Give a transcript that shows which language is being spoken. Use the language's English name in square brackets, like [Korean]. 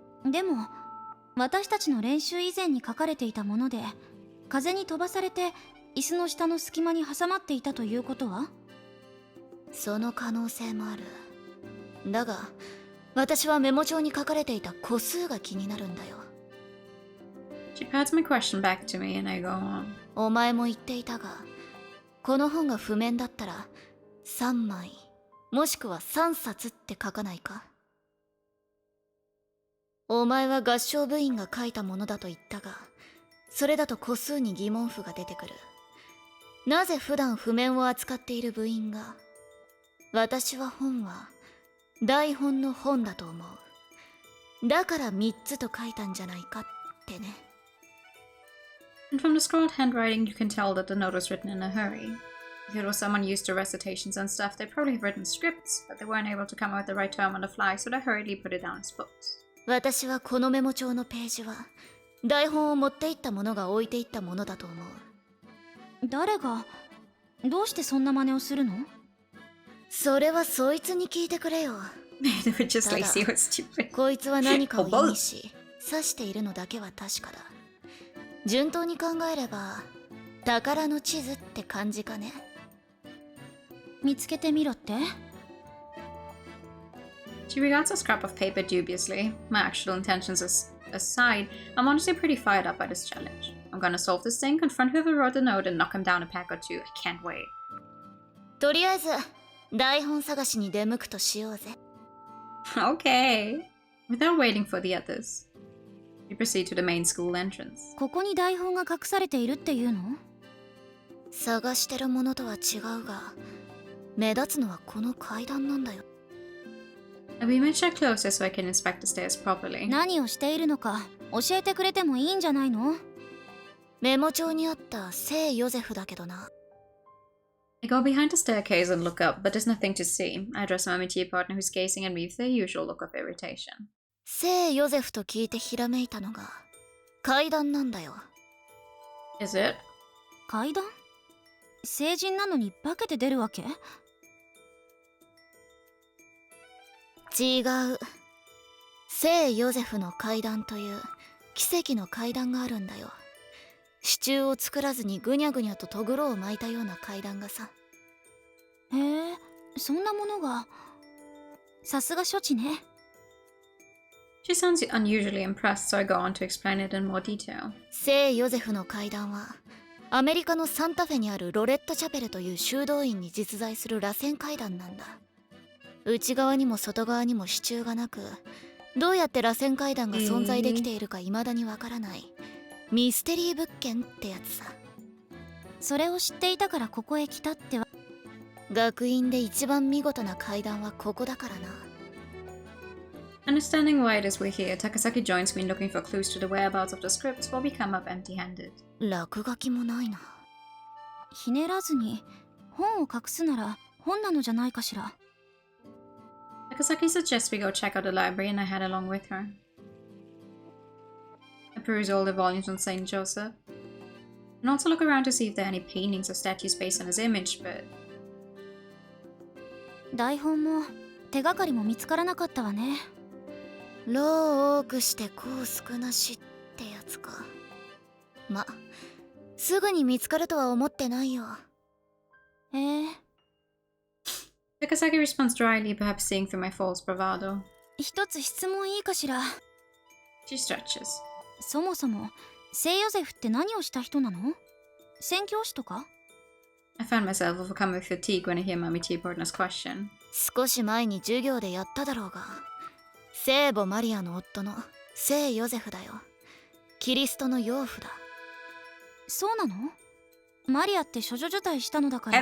[Japanese] でも私たちの練習以前に書かれていたもので、風に飛ばされて椅子の下の隙間に挟まっていたということは？その可能性もある。だが、私はメモ帳に書かれていた個数が気になるんだよ。 [English] She pats my question back to me and I go on. [Japanese] お前も言っていたが、この本が譜面だったら3枚もしくは3冊って書かないか？お前は合唱部員が書いたものだと言ったが、それだと個数に疑問符が出てくる。なぜ普段譜面を扱っている部員が、私は本は台本の本だと思う。だから3つと書いたんじゃないかってね。 [English] And from the scrawled handwriting, you can tell that the note was written in a hurry. If it was someone used to recitations and stuff, they'd probably have written scripts, but they weren't able to come up with the right term on the fly, so they hurriedly put it down as books. [Japanese] 私はこのメモ帳のページは台本を持っていった者が置いていったものだと思う。誰が、どうしてそんな真似をするの？それはそいつに聞いてくれよ。 [English] They were just lazy or stupid. [Japanese] こいつは何かを意味し指しているのだけは確かだ。順当に考えれば宝の地図って感じかね。見つけてみろって？ [English] She regards a scrap of paper dubiously. My actual intentions aside, I'm honestly pretty fired up by this challenge. I'm gonna solve this thing, confront whoever wrote the note, and knock him down a peg or two. I can't wait. [Japanese] とりあえず台本探しに出向くとしようぜ。 [English] Okay. Without waiting for the others, we proceed to the main school entrance. [Japanese] ここに台本が隠されているっていうの？探してるものとは違うが、目立つのはこの階段なんだよ。 [English] We match her closer so I can inspect the stairs properly. [Japanese] 何をしているのか教えてくれてもいいんじゃないの？メモ帳にあった聖ヨゼフだけどな。 [English] I go behind the staircase and look up, but there's nothing to see. I address my métier partner who's gazing at me with their usual look of irritation. [Japanese] 聖ヨゼフと聞いてひらめいたのが階段なんだよ。 [English] Is it? [Japanese] 階段？成人なのに化けて出るわけ？違う。聖ヨゼフの階段という奇跡の階段があるんだよ。支柱を作らずにぐにゃぐにゃととぐろを巻いたような階段がさ。へえ、そんなものが。さすが処置ね。 [English] She sounds unusually impressed, so I go on to explain it in more detail. [Japanese] 聖ヨゼフの階段はアメリカのサンタフェにあるロレットチャペルという修道院に実在する螺旋階段なんだ。内側にも外側にも支柱がなく、どうやって螺旋階段が存在できているか未だにわからないミステリー物件ってやつさ。それを知っていたからここへ来たってわ。学院で一番見事な階段はここだからな。 [English] Understanding why it is we're here, Takasaki joins me in looking for clues to the whereabouts of the scripts while we come up empty-handed. [Japanese] 落書きもないな。ひねらずに本を隠すなら本なのじゃないかしら。 [English] Takasaki suggests we go check out the library and I head along with her. I peruse all the volumes on Saint Joseph, and also look around to see if there are any paintings or statues based on his image, but... [Japanese] 台本も手がかりも見つからなかったわね。労多くして功少なしってやつか。ま、すぐに見つかるとは思ってないよ。 [English] Takasaki responds dryly, perhaps seeing through my false bravado. [Japanese] 一つ質問いいかしら。 [English] She stretches. [Japanese] そもそも聖ヨゼフって何をした人なの？宣教師とか？ [English] I find myself overcome with fatigue when I hear my métier partner's question. [Japanese] 少し前に授業でやっただろうが、聖母マリアの夫の聖ヨゼフだよ。キリストの養父だ。そうなの？マリアって処女受胎したのだから。